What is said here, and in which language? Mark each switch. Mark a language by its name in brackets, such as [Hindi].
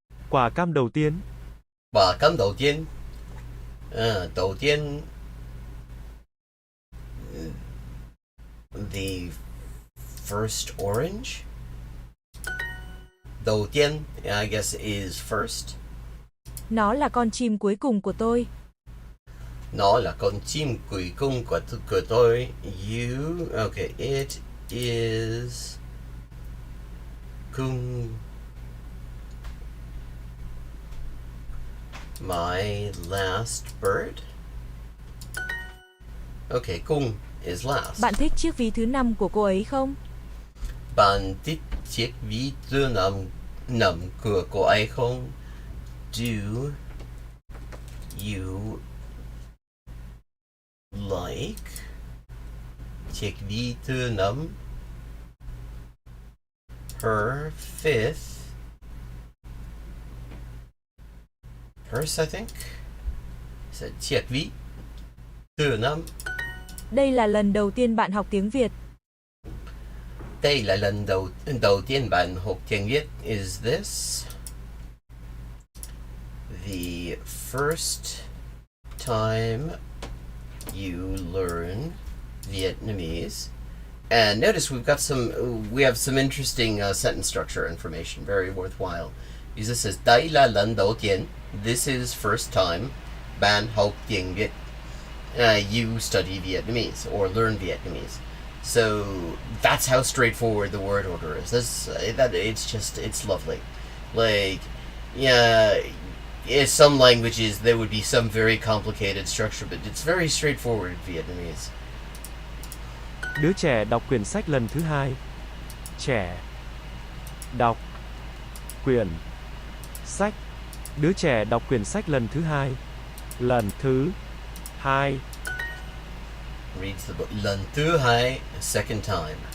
[Vietnamese] Quả cam đầu tiên. Quả cam đầu tiên. Đầu tiên. [English] The first orange. [Vietnamese] Đầu tiên, [English] I guess, is first. [Vietnamese] Nó là con chim cuối cùng của tôi. Nó là con chim cuối cùng của tôi. [English] Okay, it is cung. My last bird. Okay, cung is last. [Vietnamese] Bạn thích chiếc ví thứ 5 của cô ấy không? Bạn thích chiếc ví thứ năm của cô ấy không? [English] Do you like [Vietnamese] chiếc ví thứ 5? [English] Her fifth purse, I think. Said chiếc ví thứ 5. [Vietnamese] Đây là lần đầu tiên bạn học tiếng Việt. Đây là lần đầu tiên bạn học tiếng Việt. [English] Is this the first time you learn Vietnamese? And notice we have some interesting sentence structure information, very worthwhile. Because this says [Vietnamese] đây là lần đầu tiên. [English] This is first time [Vietnamese] bạn học tiếng Việt. [English] You study Vietnamese or learn Vietnamese. So that's how straightforward the word order is. It's lovely. Like, yeah, in some languages there would be some very complicated structure, but it's very straightforward in Vietnamese. [Vietnamese] Đứa trẻ đọc quyển sách lần thứ 2. Trẻ đọc quyển sách. Đứa trẻ đọc quyển sách lần thứ 2. Lần thứ 2. [English] Reads the book [Vietnamese] lần thứ 2, [English] second time.